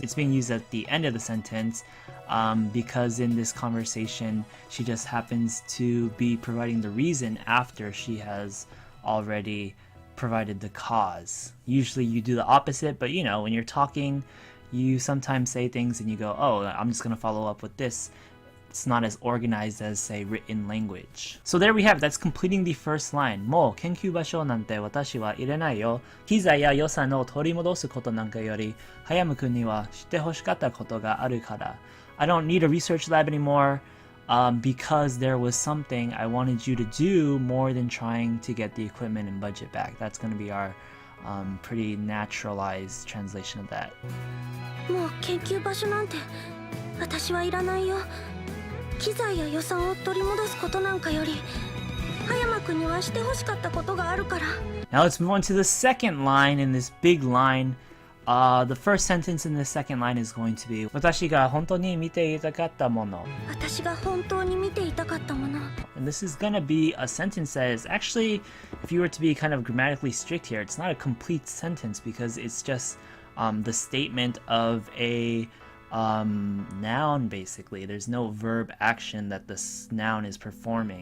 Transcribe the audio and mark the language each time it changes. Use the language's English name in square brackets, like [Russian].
[English] It's being used at the end of the sentence because in this conversation she just happens to be providing the reason after she has already provided the cause. Usually you do the opposite, but you know, when you're talking, you sometimes say things and you go, oh, I'm just going to follow up with this. It's not as organized as, say, written language. So there we have it. That's completing the first line. [Japanese] もう研究場所なんて私はいらないよ。機材や予算を取り戻すことなんかより葉山君にはしてほしかったことがあるから。 [English] I don't need a research lab anymore because there was something I wanted you to do more than trying to get the equipment and budget back. That's going to be our pretty naturalized translation of that. [Japanese] もう研究場所なんて私はいらないよ。機材や予算を取り戻すことなんかより葉山君にはしてほしかったことがあるから。 [English] Now let's move on to the second line in this big line. The first sentence in the second line is going to be [Japanese] 私が本当に見ていたかったもの。私が本当に見ていたかったもの。 [English] And this is gonna be a sentence that is actually, if you were to be kind of grammatically strict here, it's not a complete sentence because it's just the statement of a noun basically. There's no verb action that this noun is performing.